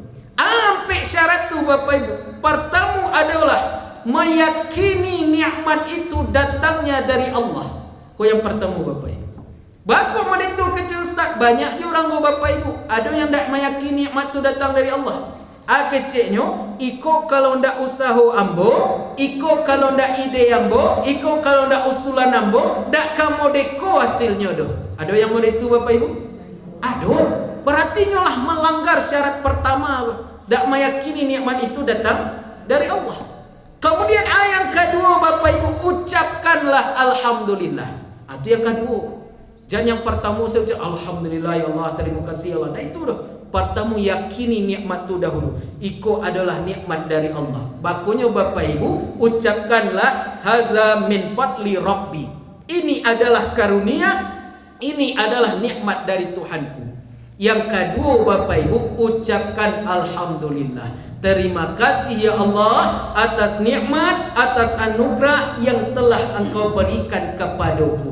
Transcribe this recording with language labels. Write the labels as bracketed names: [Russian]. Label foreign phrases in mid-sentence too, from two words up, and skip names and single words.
[Indonesian] Sampai syarat tu Bapak Ibu, pertama adalah meyakini nikmat itu datangnya dari Allah. Kau yang pertama Bapak Ibu. Bako itu kecil Ustaz, banyaknya orang Bapak Ibu ada yang tak meyakini nikmat itu datang dari Allah. Kecilnya, [Minangkabau] iko kalau ndak usaha ambo, iko kalau ndak ide ambo, iko kalau ndak usulan ambo, ndak kamu deko hasilnya doh. [Indonesian] Ada yang mau itu Bapak Ibu? Ada. Berarti nyolah melanggar syarat pertama, ndak meyakini nikmat itu datang dari Allah. Kemudian yang kedua Bapak Ibu, ucapkanlah alhamdulillah. Itu yang kedua. Jangan yang pertama saya ucap [Arabic] الحمد لله يا الله, [Indonesian] terima kasih [Arabic] يا الله. [Indonesian] Nah itu dah. Pertama yakini nikmat tu dahulu. Iko adalah nikmat dari Allah. Bakunya Bapak Ibu, ucapkanlah [Arabic] هذا من فضل ربي. [Indonesian] Ini adalah karunia, ini adalah nikmat dari Tuhanku. Yang kedua Bapak Ibu, ucapkan alhamdulillah. Terima kasih ya Allah atas nikmat, atas anugerah yang telah Engkau berikan kepadaku.